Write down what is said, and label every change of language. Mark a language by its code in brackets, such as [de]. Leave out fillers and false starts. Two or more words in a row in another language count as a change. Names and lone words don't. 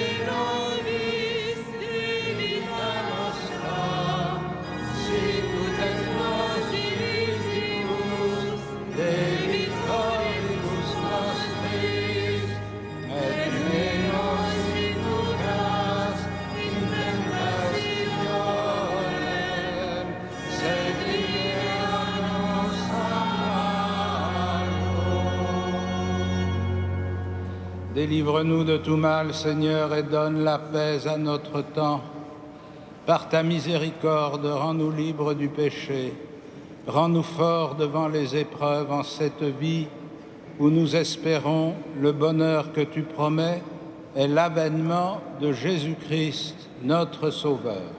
[la] nobis debita nostra sicut et nos dimittimus debitoribus nostris et ne nos inducas in tentationem sed libera-nos a malo. [fr] Délivre-nous de tout mal, Seigneur, et donne la paix à notre temps. Par ta miséricorde, rends-nous libres du péché. Rends-nous forts devant les épreuves en cette vie où nous espérons le bonheur que tu promets et l'avènement de Jésus-Christ, notre Sauveur.